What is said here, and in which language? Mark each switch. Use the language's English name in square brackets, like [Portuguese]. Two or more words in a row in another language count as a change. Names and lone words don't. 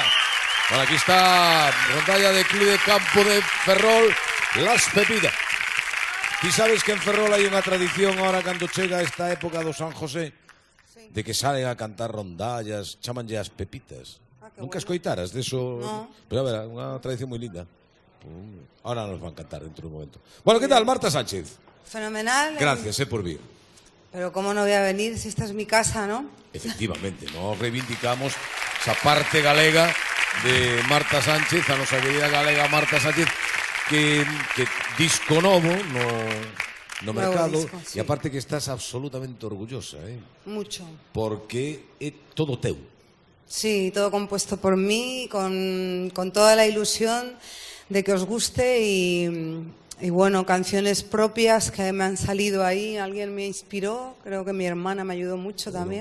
[Spanish] Bueno, aquí está rondalla de Club de Campo de Ferrol, Las Pepitas. [Galician] Ti sabes que en Ferrol hai unha tradición ahora cando chega esta época do San José de que salen a cantar rondallas, chamanlle as pepitas. Nunca escoitaras de eso? [Spanish] No. [Galician] Pero a ver, unha tradición moi linda. [Spanish] Ahora nos van a cantar dentro de un momento. Bueno, ¿qué tal, Marta Sánchez? Fenomenal. [Galician] Gracias, por vir. [Spanish] Pero cómo no voy a venir si esta es mi casa, ¿no? [Galician] Efectivamente, nos reivindicamos esa parte galega de Marta Sánchez, a nosa querida galega Marta Sánchez, que disco novo no mercado, disco, sí. E aparte que estás absolutamente orgullosa, [Spanish] Mucho. [Galician] Porque é todo teu. [Spanish] Sí, todo compuesto por mí, con toda la ilusión de que os guste y bueno, canciones propias que me han salido ahí, alguien me inspiró, creo que mi hermana me ayudó mucho también.